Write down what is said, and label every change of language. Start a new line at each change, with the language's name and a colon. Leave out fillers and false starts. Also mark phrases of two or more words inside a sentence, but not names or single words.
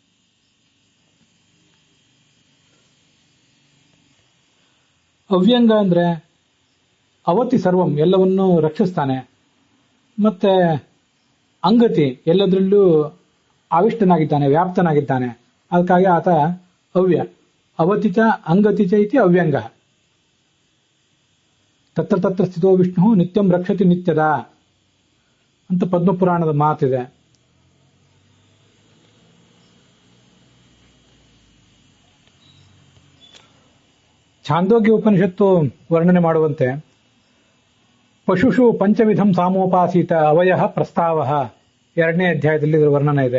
Kannada: ಅವ್ಯಂಗ ಅಂದ್ರೆ
Sanskrit: ಅವತಿ ಸರ್ವಂ,
Kannada: ಎಲ್ಲವನ್ನೂ ರಕ್ಷಿಸ್ತಾನೆ.
Sanskrit: ಮತ್ತೆ ಅಂಗತಿ,
Kannada: ಎಲ್ಲದರಲ್ಲೂ ಆವಿಷ್ಟನಾಗಿದ್ದಾನೆ, ವ್ಯಾಪ್ತನಾಗಿದ್ದಾನೆ.
Sanskrit: ಅದಕ್ಕಾಗಿ ಆತ ಅವ್ಯ. ಅವತಿಚ ಅಂಗತಿಚ ಇತಿ ಅವ್ಯಂಗ. ತತ್ರ ತತ್ರ ಸ್ಥಿತೋ ವಿಷ್ಣು ನಿತ್ಯಂ ರಕ್ಷತಿ ನಿತ್ಯದ
Kannada: ಅಂತ ಪದ್ಮಪುರಾಣದ ಮಾತಿದೆ. ಛಾಂದೋಗ್ಯ ಉಪನಿಷತ್ತು ವರ್ಣನೆ ಮಾಡುವಂತೆ
Sanskrit: ಪಶುಷು ಪಂಚವಿಧಂ ಸಾಮೋಪಾಸೀತ
Kannada: ಅವಯ ಪ್ರಸ್ತಾವ 2ನೇ ಅಧ್ಯಾಯದಲ್ಲಿ ಇದರ ವರ್ಣನೆ ಇದೆ.